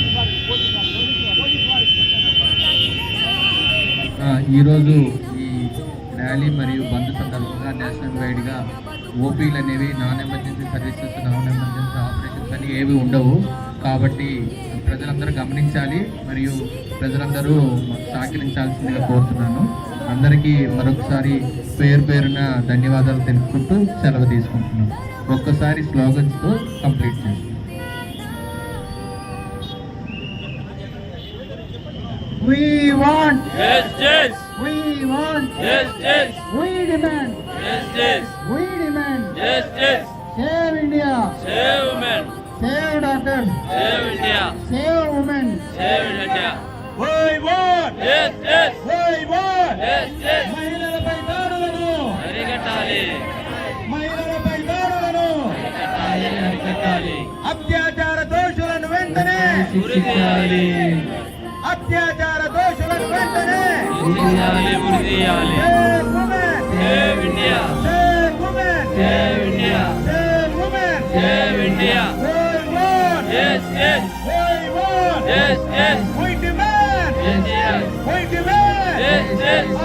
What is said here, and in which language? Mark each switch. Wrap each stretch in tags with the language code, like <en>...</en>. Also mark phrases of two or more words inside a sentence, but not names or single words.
<te>ఈరోజు ఈ ర్యాలీ మరియు బంద్ సందర్భంగా</te> <en>national wide-ga</en> <te>ఓపీలు అనేవి</te> <en>non emergency services, non emergency operations</en> <te>అని ఏవి ఉండవు. కాబట్టి ప్రజలందరూ గమనించాలి మరియు ప్రజలందరూ సహకరించాల్సిందిగా కోరుతున్నాను. అందరికీ మరొకసారి పేరున ధన్యవాదాలు తెలుపుకుంటూ సెలవు తీసుకుంటున్నాను. ఒక్కసారి స్లోగన్స్తో కంప్లీట్ చేస్తాం.</te> <en>We want, justice, we want, justice, we demand, justice, we demand. justice, Save India, save women, save doctors, save India, save women. save India, We want, justice, we want. justice,</en> <te>మహిళలపై దాడులను, అరికట్టాలి, మహిళలపై దాడులను, అరికట్టాలి, అత్యాచార దోషులను వెంటనే, ఉరిదీయాలి, అత్యాచార దోషులను వెంటనే. ఉరిదీయాలి,</te> <en>Save women, save India, save women, save India, save women. save India, We want, justice, we want. justice, We demand, justice, we demand. justice.</en>